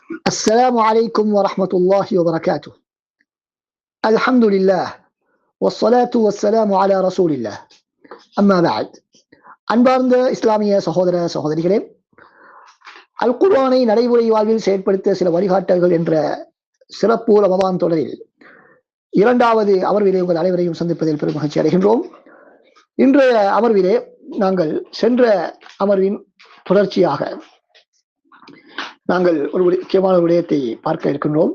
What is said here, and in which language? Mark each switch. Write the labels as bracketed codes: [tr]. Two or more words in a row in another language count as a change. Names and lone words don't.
[ar] السلام عليكم ورحمة الله وبركاته. الحمد لله والصلاة والسلام على رسول الله. أما بعد. [ta] அன்பார்ந்த இஸ்லாமிய சகோதர சகோதரிகளே, அல் குர்ஆனை நடைமுறை வாழ்வில் செயற்படுத்த சில வழிகாட்டல்கள் என்ற சிறப்பு ரமதான் தொடரில் இரண்டாவது அமர்விலே உங்கள் அனைவரையும் சந்திப்பதில் பெரும் மகிழ்ச்சி அடைகின்றோம். இன்றைய அமர்விலே நாங்கள் சென்ற அமர்வின் தொடர்ச்சியாக நாங்கள் ஒரு முக்கியமான விடயத்தை பார்க்க இருக்கின்றோம்.